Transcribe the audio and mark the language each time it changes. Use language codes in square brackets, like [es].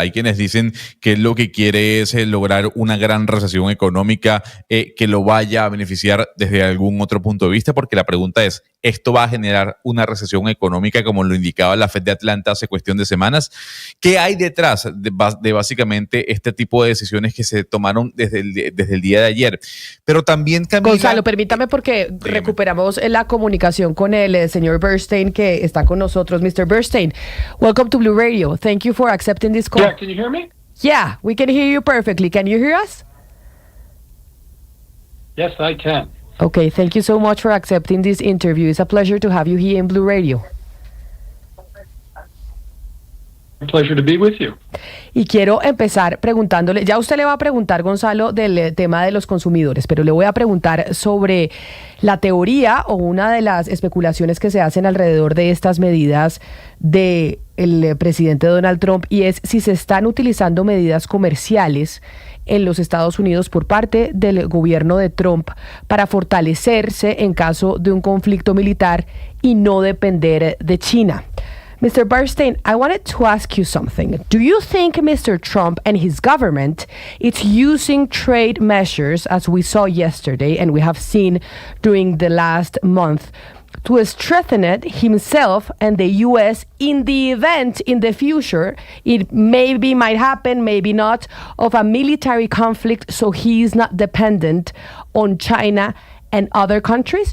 [es] Hay quienes dicen que lo que quiere es lograr una gran recesión económica que lo vaya a beneficiar desde algún otro punto de vista, porque la pregunta es: ¿esto va a generar una recesión económica como lo indicaba la Fed de Atlanta hace cuestión de semanas? ¿Qué hay detrás de básicamente este tipo de decisiones que se tomaron desde el día de ayer? Pero también, Camila... Gonzalo, permítame porque recuperamos la comunicación con el señor Bernstein, que está con nosotros. [en] Mr. Bernstein, welcome to Blue Radio. Thank you for accepting this call. Yeah, can you hear me? Yeah, we can hear you perfectly. Can you hear us? Yes, I can. Okay, thank you so much for accepting this interview. It's a pleasure to have you here in Blue Radio. Pleasure to be with you. [es] Y quiero empezar preguntándole, ya usted le va a preguntar, Gonzalo, del tema de los consumidores, pero le voy a preguntar sobre la teoría o una de las especulaciones que se hacen alrededor de estas medidas del presidente Donald Trump, y es si se están utilizando medidas comerciales en los Estados Unidos por parte del gobierno de Trump para fortalecerse en caso de un conflicto militar y no depender de China. [en] Mr. Bernstein, I wanted to ask you something. Do you think Mr. Trump and his government is using trade measures, as we saw yesterday and we have seen during the last month, to strengthen it himself and the U.S. in the event in the future, it maybe might happen, maybe not, of a military conflict, so he is not dependent on China and other countries?